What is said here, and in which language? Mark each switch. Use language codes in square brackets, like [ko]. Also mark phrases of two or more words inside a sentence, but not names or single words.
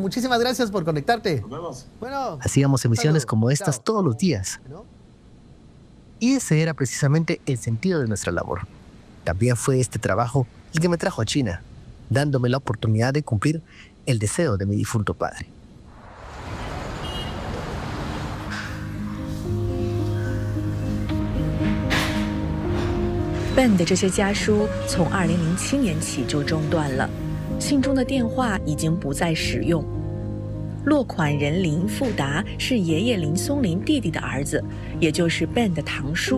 [es] Muchísimas gracias por conectarte. Nos vemos. Bueno, Hacíamos emisiones saludos. como estas Chao. todos los días. Y ese era precisamente el sentido de nuestra labor. También fue este trabajo el que me trajo a China, dándome la oportunidad de cumplir el deseo de mi difunto padre. [zh] Ben 的这些家书从2007年起就中断了，信中的电话已经不再使用。落款人林富达是爷爷林松林弟弟的儿子，也就是 Ben 的堂叔。